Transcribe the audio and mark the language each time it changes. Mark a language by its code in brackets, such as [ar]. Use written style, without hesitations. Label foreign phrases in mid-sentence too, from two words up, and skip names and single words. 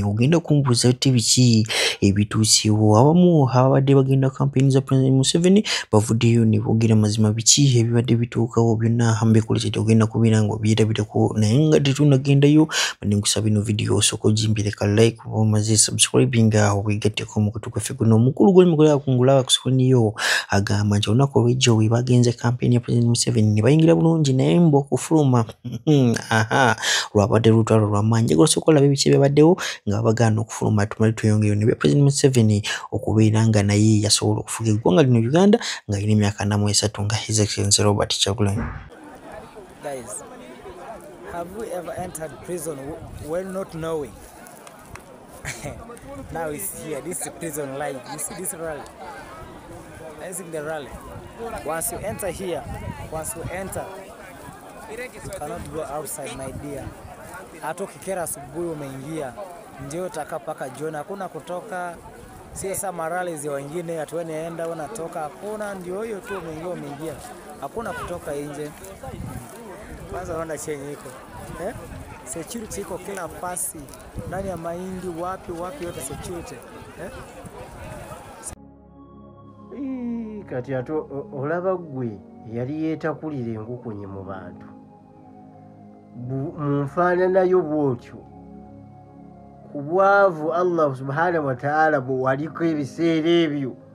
[lg] Ogenda kumbuuza ati biki ebituuseewo. Abamu ababadde bagenda kampeyini za President Museveni bavuddeyo ne boogera mazima biki ebibadde bituukawo byonna mbikuletedde ogenda kubeera nga obyerabirako naye nga tetunnagendayo bane nkusaba ino video osooka ogimbireka like oba omaze subscribing weegatteko mu kutu kwaffe guno omukulu gw'emikola yakungula akusoniyo agamba nti olunaku olw'ejjo we bagenze kampeyini ya President Museveni ne bayingira bulungi naye mbu okufuluma lwabadde lutalo lwamaanyi. Njagala osooka olabe biki byabaddewo nga bagaana okufuluma tumale tweyongeyo ne President Museveni okubeera nga naye yasobola okufuga eggwanga lino Uganda ng'alina emyaka 43 nga [en] His Excellency [lg] Robert Kyagulanyi. [en] Guys, have we ever entered prison well not knowing? Now it's here. This is prison life. You see this rally? I think the rally. Once you enter here, you cannot go outside, my dear. [sw] Hata ukikera asubuhi umeingia, ndio utakaa paka jioni, hakuna kutoka. Sio sama rallies ya wengine hatueni enda unatoka, hakuna, ndio hiyo tu umeingia. Hakuna kutoka nje. Kwanza unaona chenye iko. Security iko kila pasi. Ndani ya mahindi wapi yote security. [lg] Kati ato olaba gwe yali yeetakulira enkukunyi mu bantu munfaananayo bwotyo ku bwavu [ar] الله سبحانه وتعالى [lg] bwe waliko ebiseera ebyo.